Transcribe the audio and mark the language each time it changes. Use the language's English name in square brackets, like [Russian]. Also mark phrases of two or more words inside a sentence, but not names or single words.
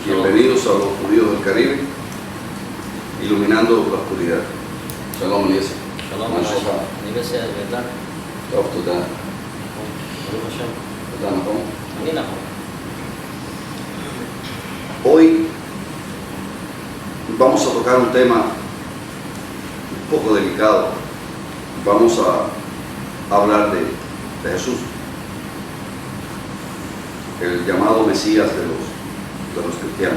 [Spanish] Bienvenidos a los judíos del Caribe, iluminando la oscuridad. Shalom, Eliezer. [Hebrew] שלום עליך, אני בסדר, ואתה? טוב, תודה. ברוך השם. תודה, נכון? אני נכון. [Spanish] Hoy vamos a tocar un tema un poco delicado. Vamos a hablar de Jesús, el llamado Mesías de los cristianos.